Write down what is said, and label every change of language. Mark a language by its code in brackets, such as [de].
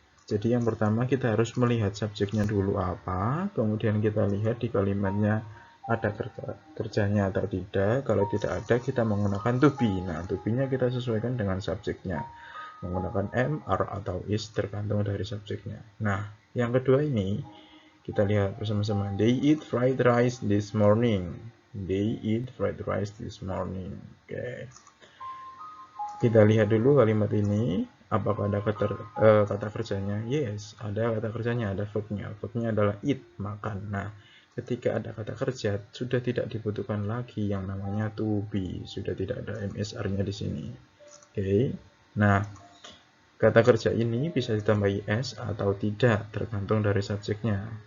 [id] Jadi yang pertama kita harus melihat subjeknya dulu apa, kemudian kita lihat di kalimatnya ada kerjanya atau tidak. Kalau tidak ada kita menggunakan to be. Nah, to be-nya kita sesuaikan dengan subjeknya. Menggunakan am, are, atau is tergantung dari subjeknya. Nah, yang kedua ini kita lihat bersama-sama. [en] They eat fried rice this morning. They eat fried rice this morning. [id] Oke. Kita lihat dulu kalimat ini. Apakah ada kata kerjanya? Yes, ada kata kerjanya, ada verbnya. Verbnya adalah eat, makan. Nah, ketika ada kata kerja, sudah tidak dibutuhkan lagi yang namanya to be. Sudah tidak ada MSR-nya di sini. Oke. Nah, kata kerja ini bisa ditambahi s atau tidak, tergantung dari subjeknya.